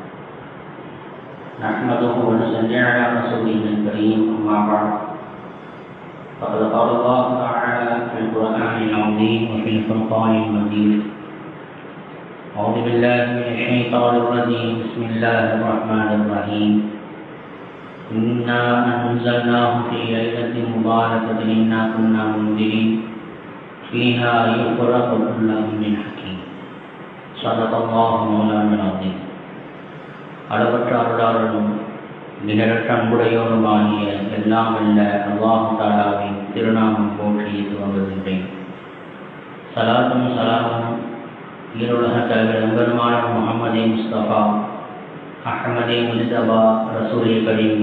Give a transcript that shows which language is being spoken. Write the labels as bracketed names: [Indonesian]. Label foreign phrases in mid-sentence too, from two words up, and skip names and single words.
[Arabic] نحمده ونصلي على رسوله الكريم، أما بعد، فقد قال الله تعالى في القرآن العظيم وفي الفرقان المجيد: أعوذ بالله من الشيطان الرجيم، بسم الله الرحمن الرحيم. إنا أنزلناه في ليلة مباركة إنا كنا منذرين فيها يفرق كل أمر حكيم. صدق الله مولانا العظيم. [Tamil] அளவற்ற அருளாளனும் நிகரற்ற அன்புடையோனுமாகிய எல்லாம் வல்ல [Arabic] الله تعالى [Tamil] திருநாமம் போற்றி துவங்குகின்றேன். ஸலாத்தும் ஸலாமும் ஈருலக தலைவர் நம்பெருமான முஹம்மதே முஸ்தபா அஹ்மதே முஜ்தபா [Arabic] رسول كريم